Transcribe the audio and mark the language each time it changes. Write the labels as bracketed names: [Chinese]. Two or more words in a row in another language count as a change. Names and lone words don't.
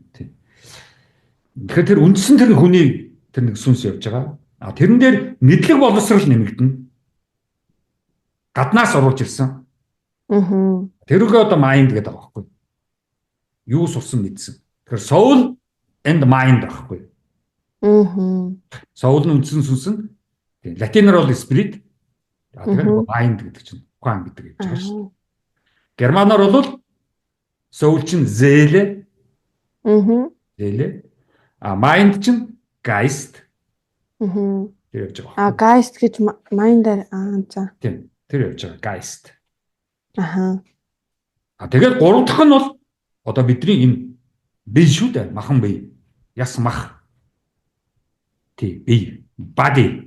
[Mongolian] Тийм. Тэгэхээр тэр үндсэн тэр хүний тэр нэг сүнс явж байгаа. Тэрэн дээр мэдлэг боловсрал нэмэгдэнэ. Гаднаас оруулж ирсэн. Тэрүүгээ одоо mind гэдэг байгаа байхгүй. Юу сурсан мэдсэн. Тэгэхээр [English] soul and mind [Mongolian] байхгүй. Soul нь үндсэн сүнс нь латинаар бол spirit. Тэгэхээр mind гэдэг чинь ухаан гэдэг гэж байгаа шүү дээ. Германаар бол soul чинь seele. Seele. Mind чинь geist. Тэр явж байгаа. Geist гэж mind-аар за. Тийм. Тэр явж байгаа geist. Тэгээд гурав дахь нь бол одоо бидний энэ бие шүү дээ. Махан бие. Яс мах. Тий, бие. Body.